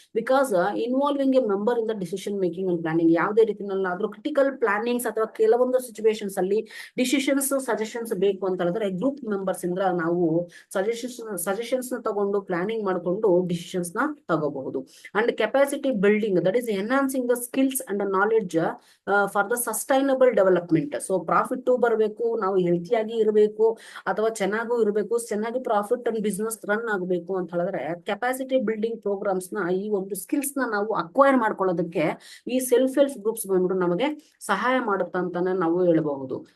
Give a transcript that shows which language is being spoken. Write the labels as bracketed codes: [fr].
[en] because involving a member in the decision making and planning, [kn] ಯಾವುದೇ ರೀತಿನಲ್ಲಾದ್ರೂ critical plannings ಅಥವಾ ಕೆಲವೊಂದು situations ಅಲ್ಲಿ suggestions ಬೇಕು ಅಂತ ಹೇಳಿದ್ರೆ ಗ್ರೂಪ್ ಮೆಂಬರ್ಸ್ ಇಂದ ನಾವು ಸಜೆಷನ್ಸ್ ನ ತಗೊಂಡು ಪ್ಲಾನಿಂಗ್ ಮಾಡ್ಕೊಂಡು ಡಿಸಿಷನ್ಸ್ ನ ತಗೋಬಹುದು. And capacity [en] building, that is enhancing the skills and the knowledge for the sustainable development. [kn] So profit ಬರಬೇಕು, ನಾವು ಹೆಲ್ತಿಯಾಗಿ ಇರಬೇಕು ಅಥವಾ ಚೆನ್ನಾಗೂ ಇರಬೇಕು, ಚೆನ್ನಾಗಿ ಪ್ರಾಫಿಟ್ ಅಂಡ್ ಬಿಸ್ನೆಸ್ ರನ್ ಆಗಬೇಕು ಅಂತ ಹೇಳಿದ್ರೆ ಕೆಪಾಸಿಟಿ ಬಿಲ್ಡಿಂಗ್ ಪ್ರೋಗ್ರಾಮ್ಸ್ ನ, ಈ ಒಂದು ಸ್ಕಿಲ್ಸ್ ನ ನಾವು ಅಕ್ವೈರ್ ಮಾಡ್ಕೊಳ್ಳೋದಕ್ಕೆ ಈ ಸೆಲ್ಫ್ ಹೆಲ್ಪ್ ಗ್ರೂಪ್ಸ್ ಬಂದ್ಬಿಟ್ಟು ನಮಗೆ ಸಹಾಯ ಮಾಡುತ್ತೆ ಅಂತಾನೆ ನಾವು ಹೇಳಬಹುದು.